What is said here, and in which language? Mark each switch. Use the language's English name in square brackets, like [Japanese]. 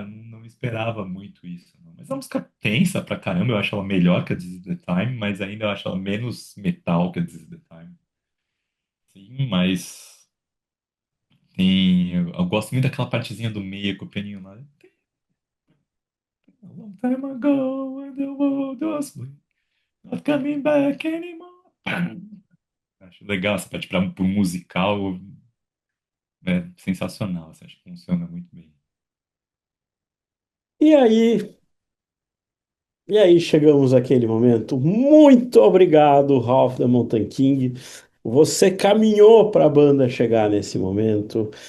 [Portuguese] Eu não esperava muito isso, não. Mas é uma música tensa pra caramba. Eu acho ela melhor que a This Is the Time, mas ainda eu acho ela menos metal que a This Is the Time. Sim, mas eu gosto muito daquela partezinha do meio com o pianinho lá. [English] A long time ago, when the world was blue, not coming back anymore. Pam! [Portuguese] Acho legal essa parte para um musical, é sensacional. Assim, acho que funciona muito bem. E aí, e aí chegamos àquele momento. Muito obrigado, Ralph da Mountain King. Você caminhou para a banda chegar nesse momento.